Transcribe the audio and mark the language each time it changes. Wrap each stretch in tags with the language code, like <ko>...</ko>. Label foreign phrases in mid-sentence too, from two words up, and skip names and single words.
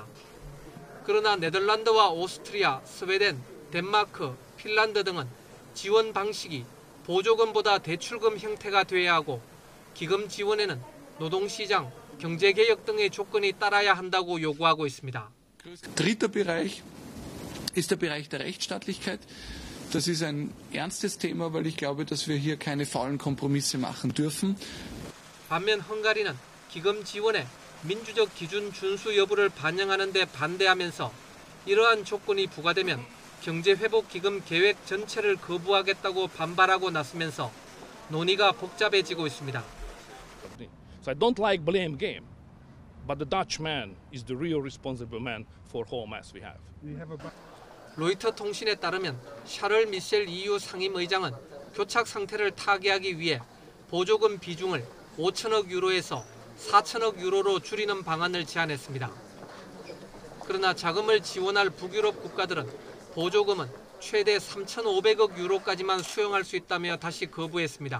<ko>그러나 네덜란드와 오스트리아, 스웨덴, 덴마크, 핀란드 등은 지원 방식이 보조금보다 대출금 형태가 돼야 하고 기금 지원에는 노동시장, 경제개혁 등의 조건이 따라야 한다고 요구하고 있습니다.</ko> <de>Dritter Bereich ist der Bereich der Rechtsstaatlichkeit. Das ist ein ernstes Thema, weil ich glaube, dass wir hier keine faulen Kompromisse machen dürfen.</de> <ko>반면 헝가리는 기금 지원에 민주적 기준 준수 여부를 반영하는 데 반대하면서 이러한 조건이 부과되면 경제회복기금 계획 전체를 거부하겠다고 반발하고 나서면서 논의가 복잡해지고 있습니다.</ko> <en>So I don't like blame game, but the Dutchman is the real responsible man for whole mess we have.</en> <ko>로이터 통신에 따르면 샤를 미셸 EU 상임의장은 교착 상태를 타개하기 위해 보조금 비중을 5천억 유로에서 4천억 유로로 줄이는 방안을 제안했습니다. 그러나 자금을 지원할 북유럽 국가들은 보조금은 최대 3,500억 유로까지만 수용할 수 있다며 다시 거부했습니다.</ko>